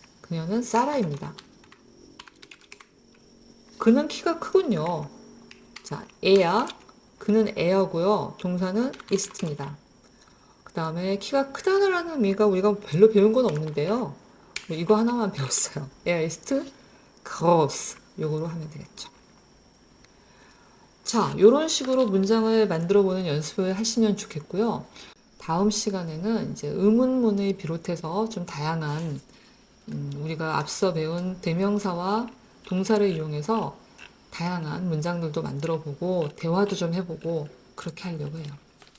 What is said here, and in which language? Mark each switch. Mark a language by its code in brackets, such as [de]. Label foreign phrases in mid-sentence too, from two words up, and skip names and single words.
[ko] 그녀는 사라입니다. 그는 키가 크군요. 자, er. 그는 에어고요. 동사는 ist입니다. 그 다음에 키가 크다라는 의미가 우리가 별로 배운 건 없는데요. 이거 하나만 배웠어요. [de] Er ist groß. [ko] 요거로 하면 되겠죠. 자, 요런 식으로 문장을 만들어 보는 연습을 하시면 좋겠고요. 다음 시간에는 이제 의문문을 비롯해서 좀 다양한 우리가 앞서 배운 대명사와 동사를 이용해서 다양한 문장들도 만들어 보고 대화도 좀 해보고 그렇게 하려고 해요.